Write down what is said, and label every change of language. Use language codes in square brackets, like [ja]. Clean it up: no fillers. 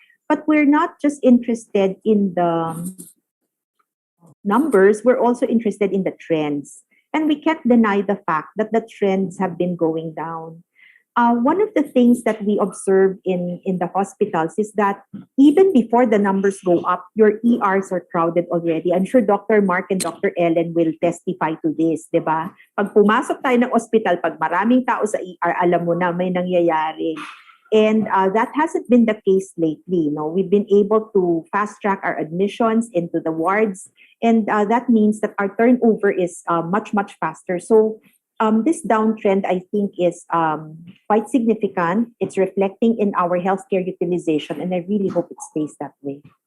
[en] But we're not just interested in the numbers, we're also interested in the trends. And we can't deny the fact that the trends have been going down. One of the things that we observe in the hospitals is that even before the numbers go up, your ERs are crowded already. I'm sure Dr. Mark and Dr. Ellen will testify to this, di ba? [tl] Pag pumasok tayo ng hospital, pag maraming tao sa ER, alam mo na may nangyayari. [en] And that hasn't been the case lately. No? We've been able to fast-track our admissions into the wards, and that means that our turnover is much, much faster. So this downtrend, I think, is quite significant. It's reflecting in our healthcare utilization, and I really hope it stays that way.